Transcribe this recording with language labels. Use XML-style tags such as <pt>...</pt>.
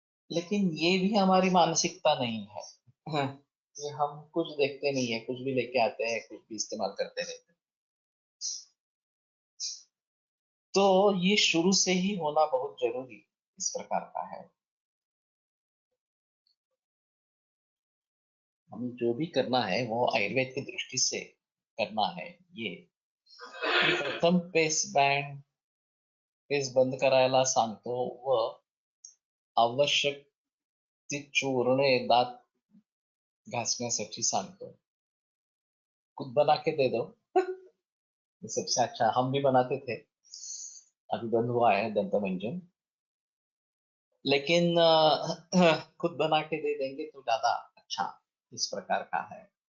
<hi>लेकिन ये भी हमारी मानसिकता नहीं है। कि हम कुछ देखते नहीं है, कुछ भी लेके आते हैं, कुछ भी इस्तेमाल करते रहते हैं। तो ये शुरू से ही होना बहुत जरूरी इस प्रकार का है। हमें जो भी करना है वो आयुर्वेद की दृष्टि से करना है।</hi> <mr>ये मी प्रथम पेस बंद करायला सांगतो व आवश्यक ती चूर्णे दात घासण्यासाठी सांगतो।</mr> <hi>खुद बना के दे दो। ये सबसे अच्छा हम भी बनाते थे, अभी बंद हुआ है दंतमंजन, लेकिन खुद बना के दे देंगे तो ज्यादा अच्छा इस प्रकार का है।</hi>